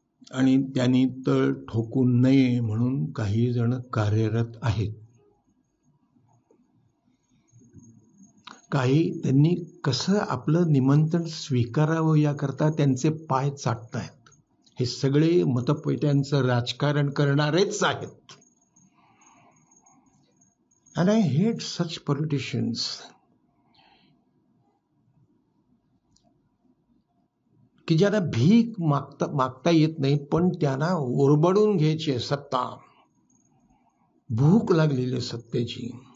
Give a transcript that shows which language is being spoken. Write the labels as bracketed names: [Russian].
[Marathi] आणि त्यांनी तळ ठोकू नये म्हणून काही जण कार्यरत आहेत. काही त्यांनी कसं आपलं निमंत्रण स्वीकारावं याकरता त्यांचे पाय चाटतायत. हे सगळे मतपेट्यांचं राजकारण करणारेच आहेत. [English] And I hate such politicians. [Marathi] की ज्यांना भीक मागता येत नाही, पण त्यांना ओरबडून घ्यायची सत्ता, भूक लागलेली सत्तेची.